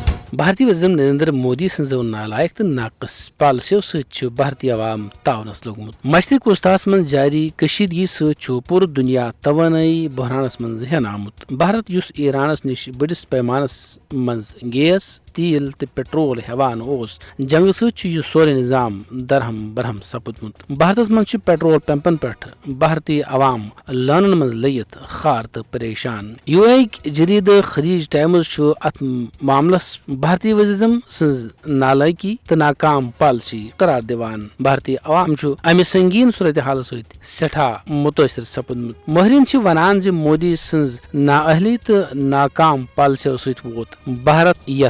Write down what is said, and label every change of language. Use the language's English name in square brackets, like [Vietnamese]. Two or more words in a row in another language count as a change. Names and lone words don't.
[Kashmiri] بھارتی وزیر نریندر مودی سنزو نالائق تو ناقص پالسیو ست بھارتی عوام تعاونس لوگمت مشرق وسطیٰ من جاری کشیدگی ست پور دنیا توانائی بحرانس من ہین آمت بھارت یس ایرانس نش بڑس پیمانس مز گیس تیل تو پٹرول ہیوان اس جنگ ست یہ سورے نظام درہم برہم سپدمت بھارتس من پٹرول پمپن پہ بھارتی عوام لانن من لگت خار تو پریشان یو اے جرید خلیج ٹائمز ات معاملس بھارتی وزیزم سز نالائکی تو ناکام پالسی قرار دیوان بھارتی عوام امہ سنگین صورتحال ست سٹھا متاثر سپدمت ماہرین ونان مودی سز نااہلی تو ناکام پالسیو ست ووت بھارت یت